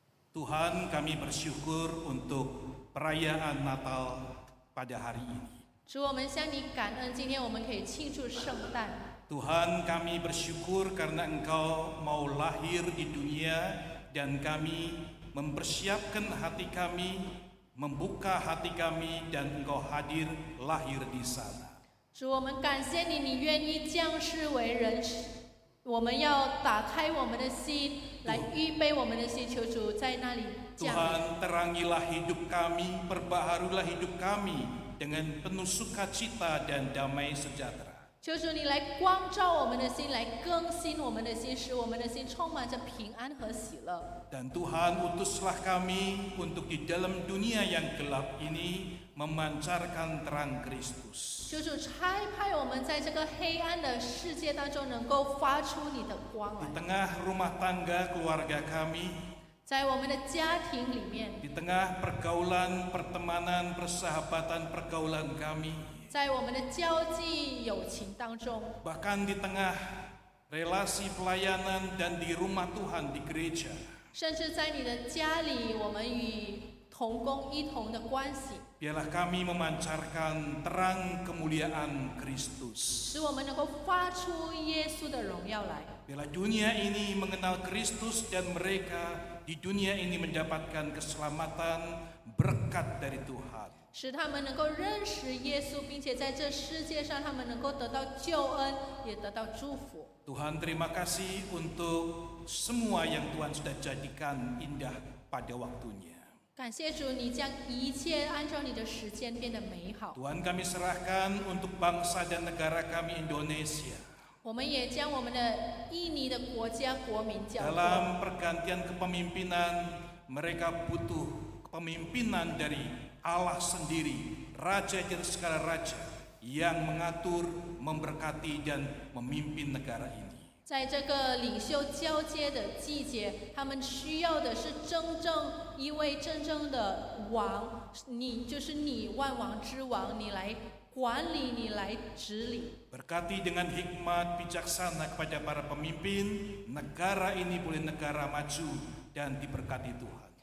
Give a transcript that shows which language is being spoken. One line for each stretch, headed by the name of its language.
Indonesian: Tuhan, kami bersyukur untuk perayaan Natal pada hari ini.
Chinese: 主，我们向你感恩，今天我们可以庆祝圣诞。
Indonesian: Tuhan, kami bersyukur karena Engkau mau lahir di dunia dan kami mempersiapkan hati kami, membuka hati kami dan Engkau hadir lahir di sana.
Chinese: 主，我们感谢你，你愿意降世为人，我们要打开我们的心，来预备我们的心，求主在那里降临。
Indonesian: Tuhan, terangilah hidup kami, perbaharulah hidup kami dengan penuh sukacita dan damai sejahtera.
Chinese: 求主你来光照我们的心，来更新我们的心，使我们的心充满着平安和喜乐。
Indonesian: Dan Tuhan, utuslah kami untuk di dalam dunia yang gelap ini memancarkan terang Kristus.
Chinese: 求主差派我们在这个黑暗的世界当中，能够发出你的光
Indonesian: Di
Chinese: 来。
Indonesian: tengah rumah tangga keluarga kami,
Chinese: 在我们的家庭里面，
Indonesian: di tengah pergaulan, pertemanan, persahabatan, pergaulan kami,
Chinese: 在我们的交际友情当中，
Indonesian: bahkan di tengah relasi pelayanan dan di rumah Tuhan di gereja.
Chinese: 甚至在你的家里，我们与同工一同的关系，
Indonesian: Biarlah kami memancarkan terang kemuliaan Kristus.
Chinese: 使我们能够发出耶稣的荣耀来。
Indonesian: Biarlah dunia ini mengenal Kristus dan mereka di dunia ini mendapatkan keselamatan berkat dari Tuhan.
Chinese: 使他们能够认识耶稣，并且在这世界上，他们能够得到救恩，也得到祝福。
Indonesian: Tuhan, terima kasih untuk semua yang Tuhan sudah jadikan indah pada waktunya.
Chinese: 感谢主，你将一切按照你的时间变得美好。
Indonesian: Tuhan, kami serahkan untuk bangsa dan negara kami Indonesia.
Chinese: 我们也将我们的印尼的国家国民交托。
Indonesian: Dalam pergantian kepemimpinan, mereka butuh kepemimpinan dari Allah sendiri, Raja dari segala raja, yang mengatur, memberkati dan memimpin negara ini.
Chinese: 在这个领袖交接的季节，他们需要的是一位真正的王，你就是你万王之王，你来管理，你来治理。
Indonesian: Berkati dengan hikmat bijaksana kepada para pemimpin, negara ini boleh negara maju dan diberkati Tuhan.